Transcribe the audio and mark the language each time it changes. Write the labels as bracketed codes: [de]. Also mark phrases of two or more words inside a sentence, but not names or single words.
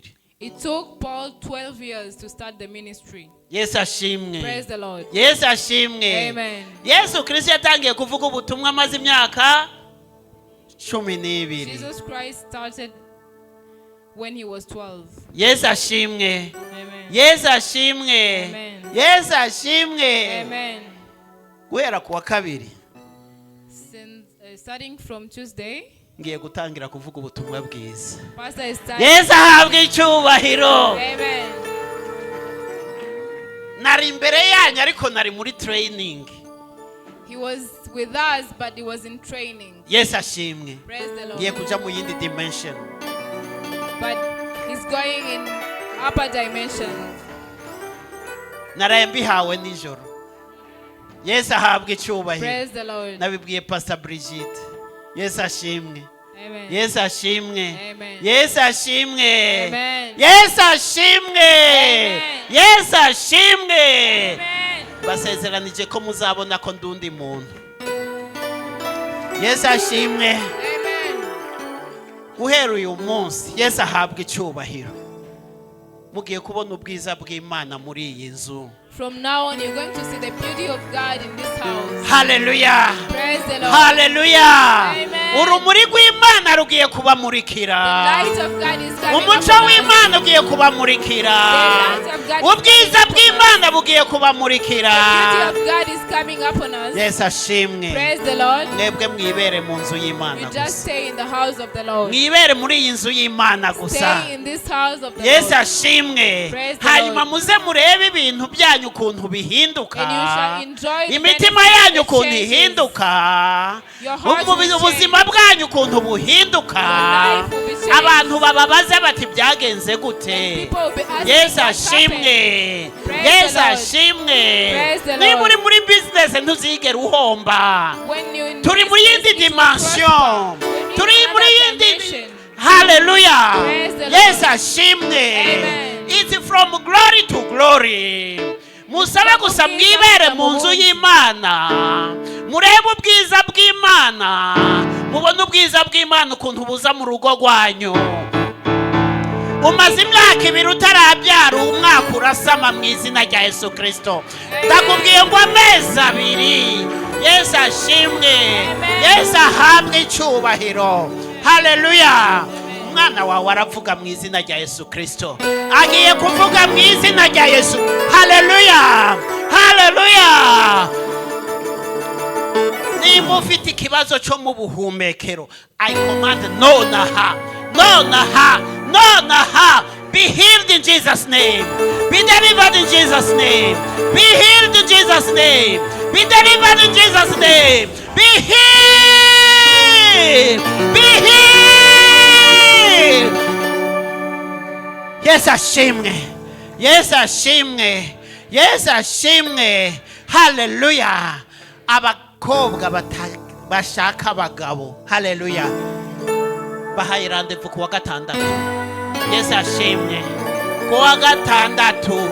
[en] It took Paul 12 years to start the ministry. [rw] Yesu ashimwe. [en] Praise the Lord. [rw] Yesu ashimwe. Amen. Yesu Kristo yatangiye kuvuga ubutumwa amaze imyaka 12. [en] Jesus Christ started when he was 12. [rw] Yesu ashimwe. Amen. Yesu ashimwe. Amen. Yesu ashimwe. Amen. Guhera kuwa kabiri [en] Since starting from Tuesday, [rw] ngiye gutangira kuvuga ubutumwa bwiza. [en] Pastor is starting. [rw] Yesu ahabwe icyubahiro. Amen. Nari imbere yanyu ariko nari muri training. [en] He was with us, but he was in training. [rw] Yesu ashimwe. [en] Praise the [rw] Ngiye [en] Lord. [rw] kuja mu yindi dimension. [en] But he's going in upper dimensions. [rw] Naraye mbihawe nijoro. Yesu ahabwe icyubahiro. [en] Praise the Lord. [rw] Nabibwiye Pastor Brigitte. Yesu ashimwe. Amen. Yesu ashimwe. Amen. Yesu ashimwe. Amen. Yesu ashimwe. Amen. Yesu ashimwe. Amen. Basezeranije ko muzabona ko ndundi muntu. Yesu ashimwe. Amen. Uhera uyu munsi Yesu ahabwe icyubahiro. Mugiye kubona ubwiza bw'Imana muri iyi nzu. [en] From now on, you're going to see the beauty of God in this house. Hallelujah. Praise the Lord. Hallelujah. [rw] Amen. Urumuri rw'Imana rugiye kubamurikira. [en] The light of God is coming [rw] Umucyo [en] upon us. [rw] w'Imana ugiye kubamurikira. [en] The light of God [rw] Ubwiza bw'Imana bugiye kubamurikira. [en] The beauty of God is coming upon us. [rw] Yesu ashimwe. [en] Praise the Lord. [rw] Mwebwe mwibere mu nzu y'Imana [en] You [rw] gusa. [en] just stay in the house of the Lord. [rw] Mwibere muri iyi nzu y'Imana gusa. [en] Stay in this house of the [rw] Yesu [en] Lord. [rw] ashimwe. [en] Praise the [rw] Hanyuma [en] Lord. [rw] muze murebe ibintu byanyu ukuntu bihinduka. [en] And you shall enjoy the [rw] Imitima [en] benefits [rw] yanyu [en] of the [rw] ukuntu [en] changes. [rw] ihinduka. [en] Your heart will [rw] Ubuzima bwanyu ukuntu buhinduka. [en] Your life will be changed. [rw] Abantu bababaze bati byagenze gute. [en] People will be asking [rw] Yesu [en] what happened. [rw] ashimwe. [en] Praise [rw] Yesu [en] the Lord. [rw] ashimwe. [en] Praise the [rw] Niba [en] Lord. [rw] uri muri business ntuzigere uhomba. [en] When you in [rw] Turi muri [en] business, [rw] yindi [en] it will dimension. prosper. When you [rw] Turi [en] in [rw] muri [en] another [rw] yindi dimension. [en] Hallelujah. Praise the Lord. [rw] Yesu ashimwe. Amen. [en] It's from glory to glory. [rw] Musabe gusa mwibere mu nzu y'Imana. Murebe ubwiza bw'Imana. Mubone ubwiza bw'Imana ukuntu buza mu rugo rwanyu. Umaze imyaka 2 utarabyara umwaka urasama mu izina rya Yesu Kristo. Ndakubwiye ngo amezi 2. Yesu ashimwe. Yesu ahabwe icyubahiro. Hallelujah. Umwana wawe aravuga mu izina rya Yesu Kristo. Agiye kuvuga mu izina rya Yesu. Hallelujah. Hallelujah. Niba ufite ikibazo cyo mu buhumekero, [en] I command [rw] nonaha. [en] Be healed in Jesus' name. Be delivered in Jesus' name. Be healed in Jesus' name. Be delivered in Jesus' name. Be healed. Be healed. [rw] Yesu ashimwe. Yesu ashimwe. Yesu ashimwe. Hallelujah. Abakobwa bashaka abagabo. Hallelujah. Bahaye rendezvous kuwa 6. Yesu ashimwe. Kuwa 6.